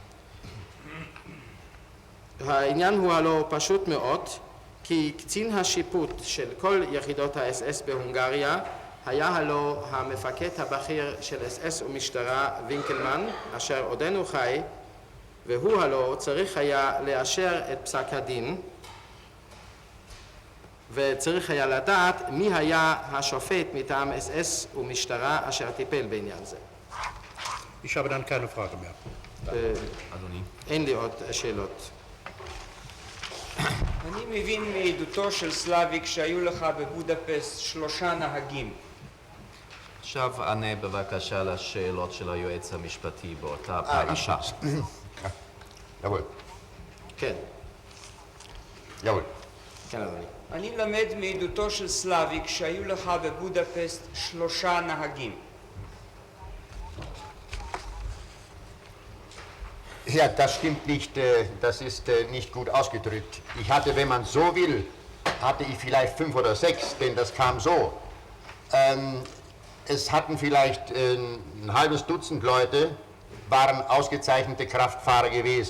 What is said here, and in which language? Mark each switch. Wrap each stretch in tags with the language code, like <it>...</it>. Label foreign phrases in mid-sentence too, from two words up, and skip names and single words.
<he>העניין הוא הלא פשוט מאוד, כי קצין השיפוט של כל יחידות ה-SS בהונגריה היה הלא המפקד הבכיר של SS ומשטרה וינקלמן, אשר עודנו חי, והוא הלא צריך היה לאשר את פסק הדין, וצריך היה לדעת מי היה השופט מטעם SS ומשטרה אשר טיפל בעניין זה.</he> <de>Ich habe dann keine Frage mehr.</de> <he>אין לי עוד שאלות. אני מבין מעדותו של סלאביק שהיו לך בבודפסט 3 נהגים. עכשיו ענה בבקשה לשאלות של היועץ המשפטי באותה פרשה.</he> <de>Jawohl,</de> <he>כן,</he> <de>jawohl.</de> <he>כן אדוני. אני למד מעדותו של סלאביק שהיו לך בבודפסט 3 נהגים.</he> <de>Ja, das stimmt nicht, das ist nicht gut ausgedrückt. Ich hatte, wenn man so will, hatte ich vielleicht 5 oder 6, denn das kam so. Es hatten vielleicht ein halbes Dutzend Leute, waren ausgezeichnete Kraftfahrer gewesen.</de>